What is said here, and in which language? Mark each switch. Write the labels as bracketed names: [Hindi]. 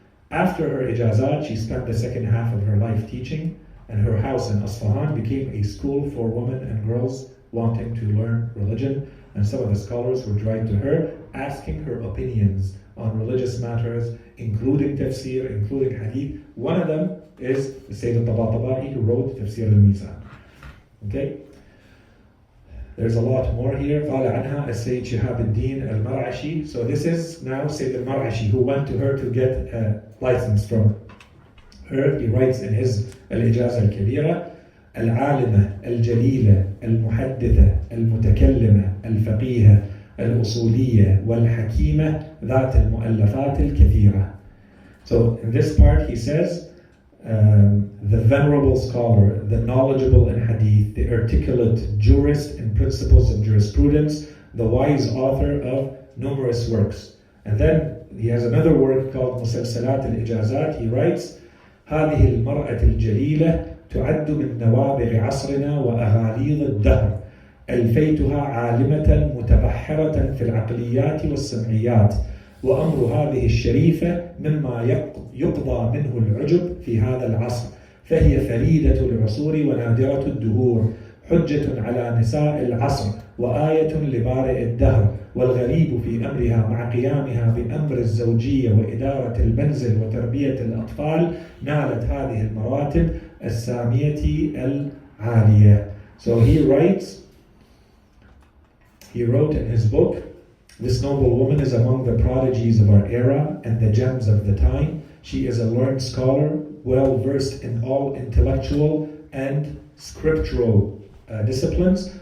[English] After her ijazat, she spent the second half of her life teaching, and her house in Asfahan became a school for women and girls wanting to learn religion. And some of the scholars would write to her, asking her opinions on religious matters, including tafsir, including hadith. One of them is the Sayyid al-Tabatabai, who wrote Tafsir al-Mizan. Okay? There's a lot more here. [Arabic] قال عنها السيد شهاب الدين المرعشي. [English] So this is now Sayyid al-Mar'ashi, who went to her to get a license from her. He writes in his [Arabic] الإجازة الكبيرة: العالمة الجليلة المحدثة المتكلمة الفقيهة الأصولية والحكيمة ذات المؤلفات الكثيرة. [English] So in this part he says, the venerable scholar, the knowledgeable in hadith, the articulate jurist in principles of jurisprudence, the wise author of numerous works. And then he has another work called مسلسلات الإجازات. He writes, [Arabic] هذه المرأة الجليلة تعد من نوابغ عصرنا وأغاليظ الدهر. ألفيتها عالمة متبحرة في العقليات والسمعيات، وأمر هذه الشريفة مما يقضى منه العجب في هذا العصر، فهي فريدة العصور ونادرة الدهور، حجة على نساء العصر وآية لبارئ الدهر، والغريب في أمرها مع قيامها بأمر الزوجية وإدارة المنزل وتربية الأطفال نالت هذه المراتب السامية العالية. [English] So he wrote in his book, this noble woman is among the prodigies of our era and the gems of the time. She is a learned scholar, well versed in all intellectual and scriptural disciplines.